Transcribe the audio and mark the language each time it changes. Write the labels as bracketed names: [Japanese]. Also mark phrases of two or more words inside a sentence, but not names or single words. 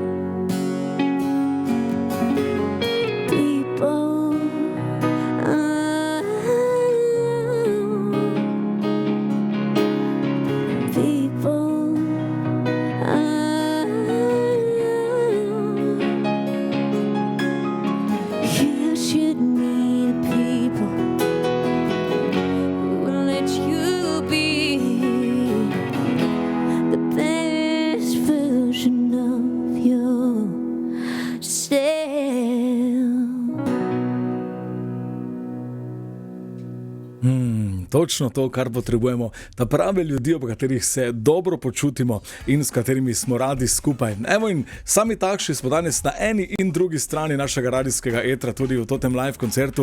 [English] People, people, you should meet people who will let you be the best version of yourself. [Slovenian] Točno to, kar potrebujemo, ta prave ljudi, ob katerih se dobro počutimo in s katerimi smo radi skupaj. Evo in sami takšni smo danes na eni in drugi strani našega radijskega etra, tudi v tem live koncertu.